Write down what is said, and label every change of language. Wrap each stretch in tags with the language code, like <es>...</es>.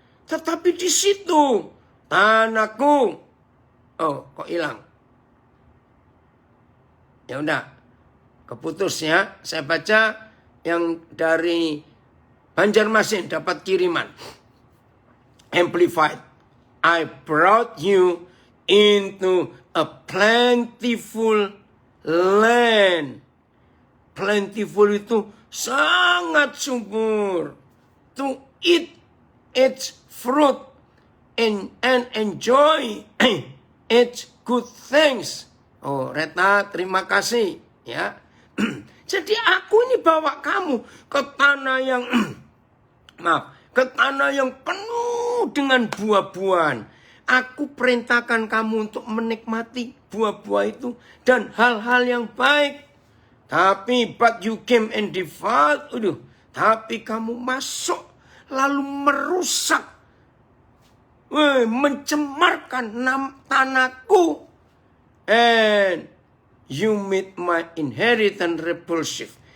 <id>Tetapi di situ tanahku, oh kok hilang? Ya udah, keputus ya. Saya baca yang dari Banjarmasin dapat kiriman. Amplified.</id> <en>I brought you into a plentiful land.</en> <id>Plentiful itu sangat subur.</id> <en>To eat its fruit and enjoy its good things.</en> <id>Oh, Reta, terima kasih ya. Jadi aku ini bawa kamu ke tanah yang ke tanah yang penuh dengan buah-buahan. Aku perintahkan kamu untuk menikmati buah-buah itu dan hal-hal yang baik. Tapi</id> <en>but you came and devoured.</en> <id>Tapi kamu masuk lalu merusak, mencemarkan tanahku.</id> <en>And you made my inheritance repulsive.</en>